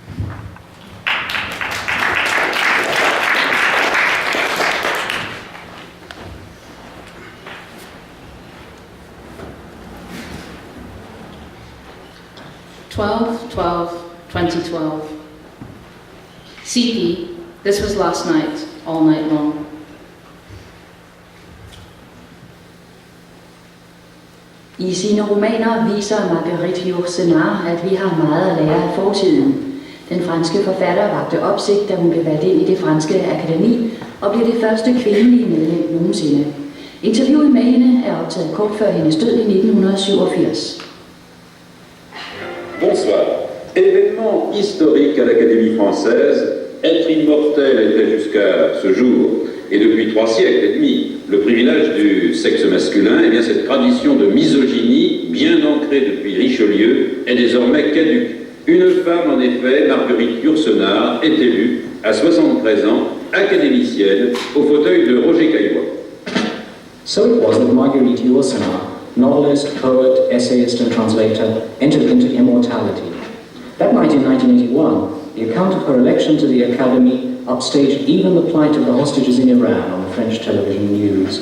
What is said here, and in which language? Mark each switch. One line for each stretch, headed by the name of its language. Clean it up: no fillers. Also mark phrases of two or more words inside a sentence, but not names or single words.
English: (12/12/2012) CP, this was last night, all night long.
Danish: I sine romaner viser Marguerite Yourcenar, at vi har meget at lære af fortiden. Den franske forfatter vakte opsigt, da hun blev valgt ind i det franske akademi og blev det første kvindelige medlem nogensinde. Interviewet med hende er optaget kort før hendes død i 1987.
French: Bonsoir. Événement historique à l'Académie française, être immortel était jusqu'à ce jour, et depuis 3 siècles et demi, le privilège du sexe masculin, et bien cette tradition de misogynie, bien ancrée depuis Richelieu, est désormais caduque. Une femme, en effet, Marguerite Yourcenar, est élue, à 73 ans, académicienne, au fauteuil de Roger Caillois.
English: So it was that Marguerite Yourcenar, novelist, poet, essayist and translator, entered into immortality. That night in 1981, the account of her election to the Academy upstaged even the plight of the hostages in Iran on the French television news.